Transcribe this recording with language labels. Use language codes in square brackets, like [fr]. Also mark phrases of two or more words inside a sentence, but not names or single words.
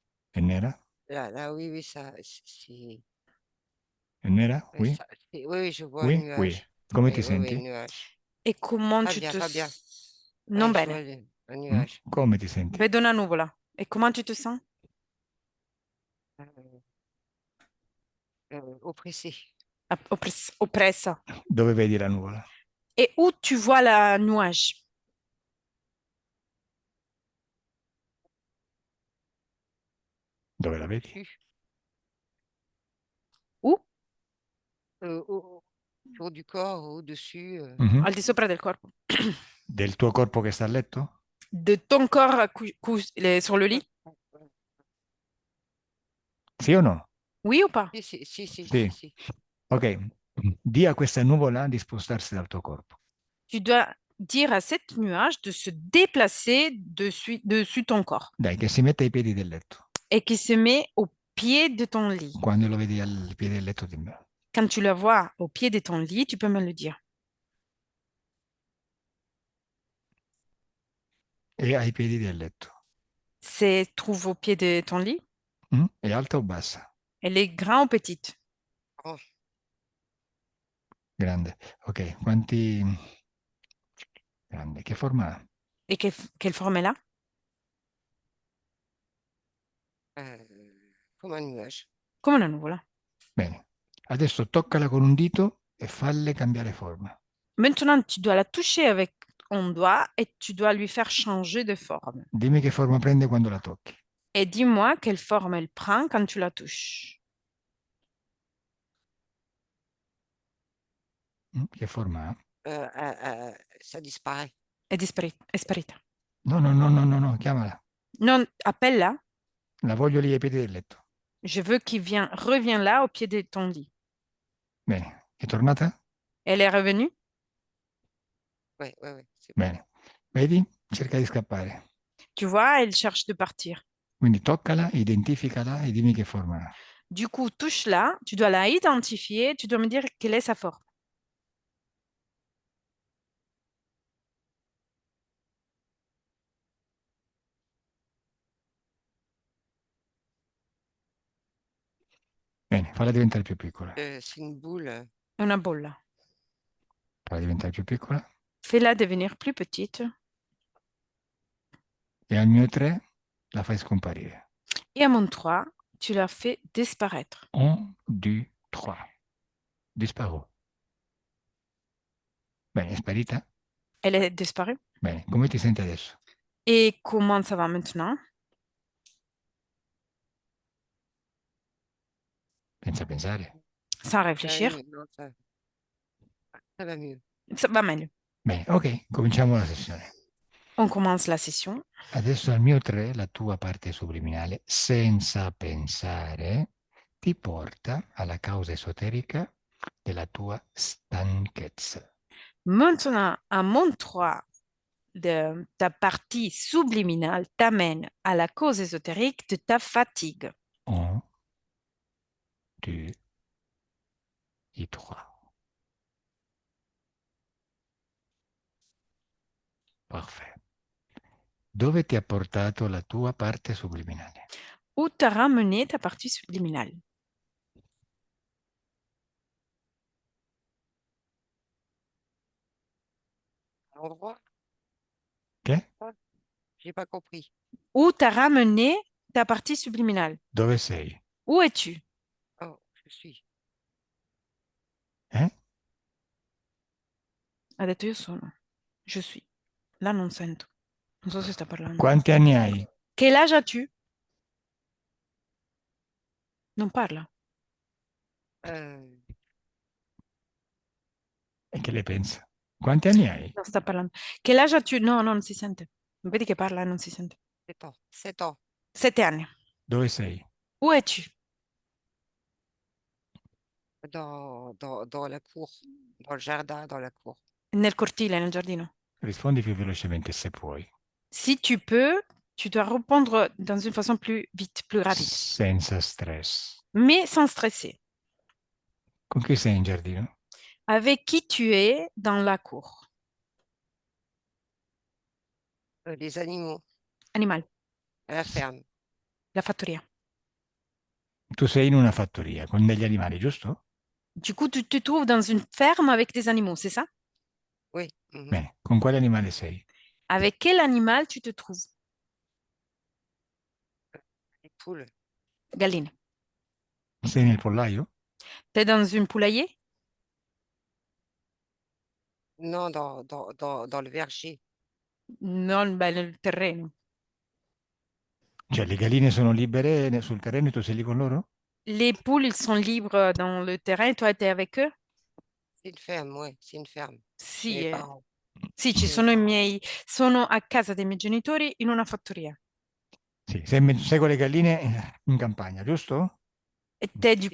[it] È nera? [fr] Là, oui, oui, ça, c'est... [it] È nera? [fr] ouais, Oui? oui, oui, je vois un Oui? Oui. nuage. [it] Come ti [fr] Oui, oui, oui, [it] senti? [fr] nuage. E comment Pas tu bien, te... pas bien. [it] Non [fr] Ouais, je vois [it] bene. [fr] un Mm? nuage. [it] Come ti senti? Vedo una nuvola. [fr] E comment tu te sens? Euh, oppressé. [it] Oppressa. Dove vedi la nuvola? [fr] Et où tu vois la nuage? [it] Dove la vedi? [fr] Au-dessus. Où? Autour du corps, au-dessus. Mhm. [it] Al di sopra del corpo. Del tuo corpo che sta a letto? [fr] De ton corps sur le lit? [it] Sì o no? [fr] Oui ou pas? [it] Sì. Si. Ok. Di a questa nuvola di spostarsi dal tuo corpo. [fr] Tu dois dire à cette nuage de se déplacer dessus ton corps [it] Dai, che si mette ai piedi del letto. [fr] et qui se met au pied de ton lit. [it] Quando lo vedi al piede del letto, dimmelo. [fr] Quand tu la vois au pied de ton lit, tu peux me le dire. [it] E ai piedi del letto. [fr] C'est trouve au pied de ton lit. [it] È alta o bassa? [fr] Elle est grande ou petite? Oh, [it] Grande. Ok, quanti... Grande. Che forma ha? [fr] Et quelle forme elle a? euh, comme un nuage. [it] Come una nuvola. Bene. Adesso toccala con un dito e falle cambiare forma. [fr] Maintenant, tu dois la toucher avec ton doigt et tu dois lui faire changer de forme. [it] Dimmi che forma prende quando la tocchi. [fr] Et dis-moi quelle forme elle prend quand tu la touches. [it] Che forma ha? [fr] Ça disparaît. [it] È sparita. No, no, no, no, no, no, chiamala. [fr] Non, appelle-la. [it] La voglio lì ai piedi del letto. [fr] Je veux revienne là au pied de ton lit. [it] Bene. È tornata? [fr] Elle est revenue? Ouais, ouais, ouais. [it] Bene. Vedi? Cerca di scappare. [fr] Tu vois, elle cherche de partir. [it] Quindi toccala, identificala e dimmi che forma ha. [fr] Du coup, touche-la, tu dois la identifier, tu dois me dire quelle est sa forme. [it] Bene, falla diventare più piccola. [fr] C'est une boule. [it] Una bolla. Falla diventare più piccola. [fr] Fais-la devenir plus petite. [it] E al mio 3 la fai scomparire. [fr] Et à mon 3, tu la fais disparaître. 1, 2, 3. Disparu. [it] Bene, è sparita? [fr] Elle est disparue. [it] Bene, come ti senti adesso? [fr] Et comment ça va maintenant? [it] Pensa a pensare. [fr] Sans Ça va réfléchir. mieux, non, ça va mieux. Ça va meglio. [it] Bene, ok, cominciamo la sessione. [fr] On commence la session. [it] Adesso al mio 3, la tua parte subliminale, senza pensare, ti porta alla causa esoterica della tua stanchezza. [fr] Maintenant, à mon 3, ta partie subliminale t'amène à la cause ésotérique de ta fatigue. 1, 2, et 3. Parfait. [it] Dove ti ha portato la tua parte subliminale? [fr] Où t'as ramené ta partie subliminale? À l'endroit? [it] Che? [fr] J'ai pas compris. Où t'as ramené ta partie subliminale? [it] Dove sei? [fr] Où es-tu? Oh, je suis. Eh? [it] Ha detto io sono. [fr] Je suis. [it] Là non sento. Non so se sta parlando. Quanti anni hai? [fr] Quel âge as-tu? [it] Non parla. Euh, E che le pensa? Quanti anni hai? Non sta parlando. Che [fr] âge as-tu? [it] No, non si sente. Vedi che parla e non si sente. [fr] 7 ans. 7 ans. [it] 7 anni. Dove sei? [fr] Où es-tu? Dans la cour. Dans le jardin, dans la cour. [it] Nel cortile, nel giardino. Rispondi più velocemente se puoi. [fr] Si tu peux, tu dois répondre dans une façon plus vite, plus rapide. [it] Senza stress. [fr] Mais sans stresser. [it] Con chi sei in giardino? [fr] Avec qui tu es dans la cour? Les animaux. Animal. À la ferme. [it] La fattoria. Tu sei in una fattoria con degli animali, giusto? [fr] Du coup, tu te trouves dans une ferme avec des animaux, c'est ça? Oui. Mhm. [it] Bene, con quale animale sei? [fr] Avec quel animal tu te trouves? Les poules. [it] Galline. Sei nel pollaio? [fr] T'es dans une poulailler? Non, dans le verger. [it] Non, ben, nel terreno. Cioè, le galline sono libere sul terreno e tu sei lì con loro? [fr] Les poules, ils sont libres dans le terrain et toi, tu es avec eux? C'est une ferme, oui, c'est une ferme. Chez [it] Sì, [fr] mes parents. [it] sì, ci [fr] Chez mes [it] sono i [fr] parents. [it] miei, sono a casa dei miei genitori in una fattoria. Sì, sei con le galline in campagna, giusto? [fr] Et t'es du